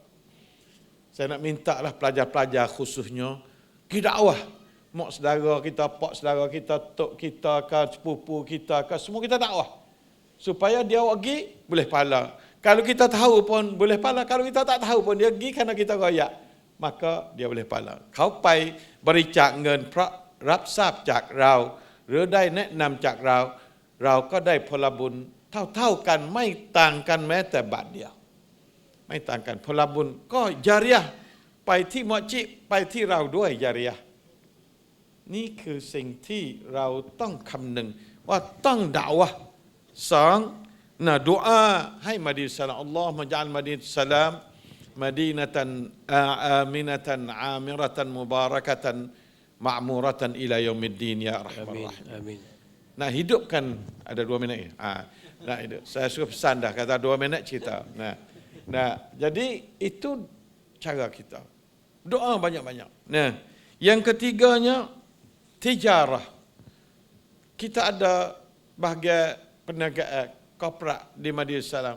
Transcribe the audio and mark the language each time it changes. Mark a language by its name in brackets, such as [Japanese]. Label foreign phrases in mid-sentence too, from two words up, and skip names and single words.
[Malay] Saya nak minta lah pelajar-pelajar khususnya pergi dakwah. Mak saudara kita, pak saudara kita, tok kita ke, sepupu kita ke, semua kita dakwah. Supaya dia pergi boleh pahala. Kalau kita tahu pun boleh pahala, kalau kita tak tahu pun dia pergi kerana kita royak, maka dia boleh pahala. Kau pai berichak [Thai] งิน รับทราบจากเราหรือได้แนะนำจากเราเราก็ได้ผล บุญเท่ากันไม่ต่างกันแม้แต่บาทเดียวไม่ต่างกันผลบุญก็ญาริยะห์ไปที่มัสยิดไปที่เราด้วยญาริยะห์นี่คือสิ่งที่เราต้องคำนึงว่าต้องดะวะห์สอง [Malay] nah doa hai [Thai] Madinatus Salam, [Arabic] اللهم اجعل مدينة السلام مدينة آمنة عامرة مباركة معمورة إلى يوم الدين يا أرحم الراحمين. [Malay] Amin. Nah, hidupkan ada 2 minit ni. Nah, hidup. Saya suruh pesan dah kata 2 minit cerita. Nah, jadi itu cara kita. Doa banyak-banyak. Nah, yang ketiganya tijarah. Kita ada bahagian perniagaan korporat di Madinah Salam.